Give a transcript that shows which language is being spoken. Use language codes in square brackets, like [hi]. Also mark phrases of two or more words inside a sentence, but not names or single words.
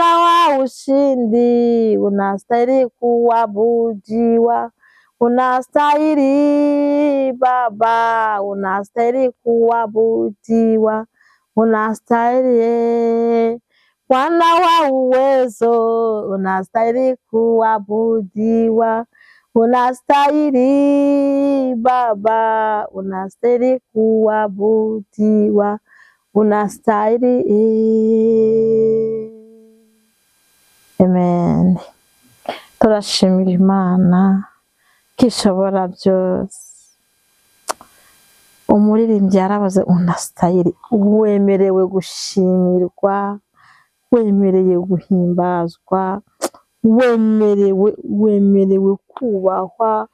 [sw] wa ushindi, unastahili kuabudiwa, unastahili Baba, unastahili kuabudiwa, unastahili Bwana wa uwezo, unastahili kuabudiwa, unastahili Baba, unastahili kuabudiwa, unastahili. Amen. [rw] Turashimira Imana kishobora byose. Umuririmbyi yaravuze unastahili, wemerewe gushimirwa, wemereye guhimbazwa, wemerewe kubahwa.